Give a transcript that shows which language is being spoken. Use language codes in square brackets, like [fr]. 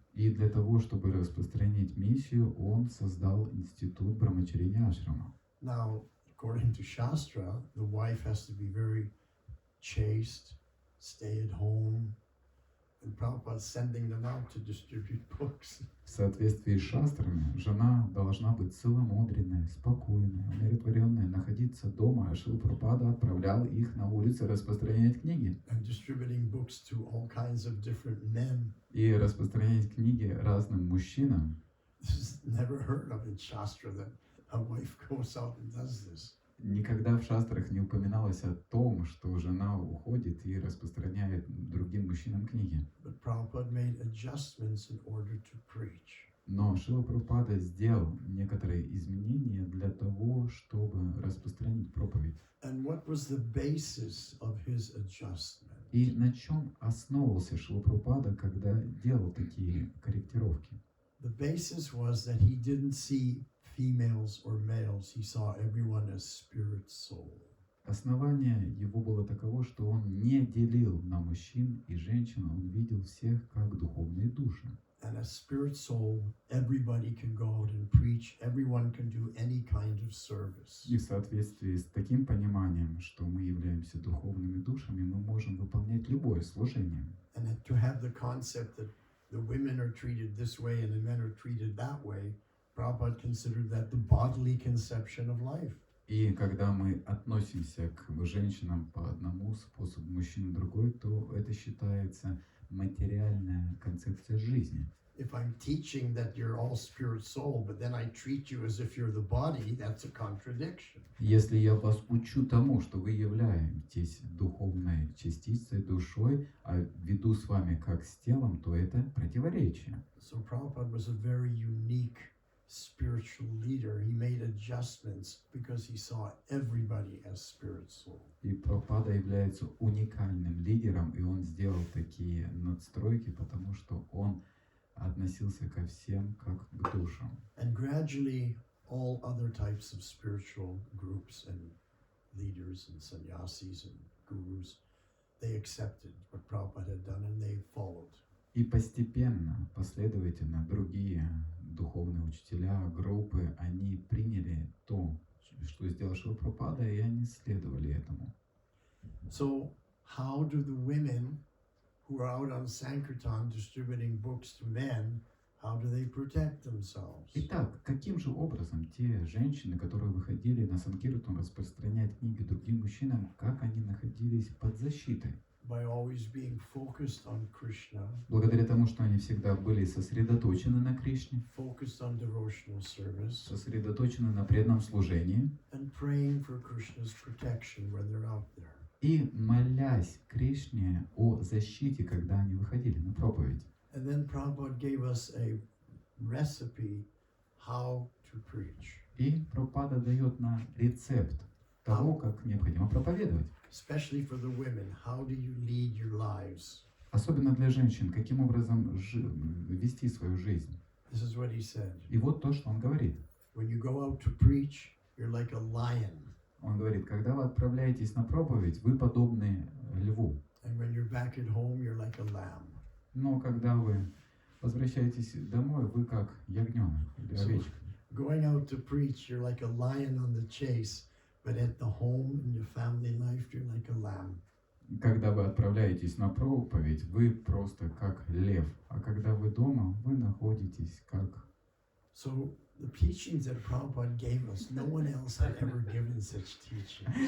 [ru] И для того, чтобы распространить миссию, он создал институт Брамачарини Ашрама. [en] Now, according to Shastra, the wife has to be very chaste, stay at home, And Prabhupada sending them out to distribute books. [ru] В соответствии с шастрами, жена должна быть целомудренной, спокойной, умиротворенной, находиться дома, а Шрила Прабхупада отправлял их на улицы распространять книги. [en] And distributing books to all kinds of different men. [ru] И распространять книги разным мужчинам. [en] This is never heard of in Shastra that a wife goes out and does this. [ru] Никогда в шастрах не упоминалось о том, что жена уходит и распространяет другим мужчинам книги. [en] But Prabhupada made adjustments in order to preach. [ru] Но Шрила Прабхупада сделал некоторые изменения для того, чтобы распространить проповедь. [en] And what was the basis of his adjustment? [ru] И на чем основывался Шрила Прабхупада, когда делал такие корректировки? [en] The basis was that he didn't see females or males. He saw everyone as spirit soul. [ru] Основание его было таково, что он не делил на мужчин и женщин, он видел всех как духовные души. [en] And as spirit soul, everybody can go out and preach. Everyone can do any kind of service. [ru] И в соответствии с таким пониманием, что мы являемся духовными душами, мы можем выполнять любое служение. [en] And that to have the concept that the women are treated this way and the men are treated that way, Prabhupada considered that the bodily conception of life. [ru] И когда мы относимся к женщинам по одному способу, мужчинам другой, то это считается материальная концепция жизни. [en] If I'm teaching that you're all spirit soul, but then I treat you as if you're the body, that's a contradiction. [ru] Если я вас учу тому, что вы являетесь духовной частицей, душой, а веду с вами как с телом, то это противоречие. [en] So Prabhupada was a very unique spiritual leader. He made adjustments because he saw everybody as spirit soul. [ru] И Прабхупада является уникальным лидером, и он сделал такие надстройки, потому что он относился ко всем как к душам. [en] And gradually, all other types of spiritual groups and leaders and sannyasis and gurus, they accepted what Prabhupada had done and they followed. [ru] И постепенно, последовательно, другие духовные учителя, группы, они приняли то, что сделал Шрила Прабхупада, и они следовали этому. [en] So, how do the women who are out on Sankirtan distributing books to men, how do they protect themselves? [ru] Итак, каким же образом те женщины, которые выходили на Санкиртан распространять книги другим мужчинам, как они находились под защитой? [en] By always being focused on Krishna, [ru] Благодаря тому, что они всегда были сосредоточены на Кришне, [en] focused on devotional service, [ru] сосредоточены на преданном служении [en] and praying for Krishna's protection when they're out there. [ru] и молясь Кришне о защите, когда они выходили на проповедь. [en] And then Prabhupada gave us a recipe how to preach. [ru] И Прабхупада дает нам рецепт того, как необходимо проповедовать. [en] Especially for the women, how do you lead your lives? [ru] Особенно для женщин, каким образом вести свою жизнь. [en] This is what he said. [ru] И вот то, что он говорит. [en] When you go out to preach, you're like a lion. [ru] Он говорит, когда вы отправляетесь на проповедь, вы подобны льву. [en] And when you're back at home, you're like a lamb. [ru] Но когда вы возвращаетесь домой, вы как ягненок или овечка. [en] Going out to preach, you're like a lion on the chase, but at the home in your family life, you're like a lamb. [ru] Когда вы отправляетесь на проповедь, вы просто как лев. А когда вы дома, вы находитесь как... [en] So the teachings that Prabhupada gave us, no one else had ever given such teachings.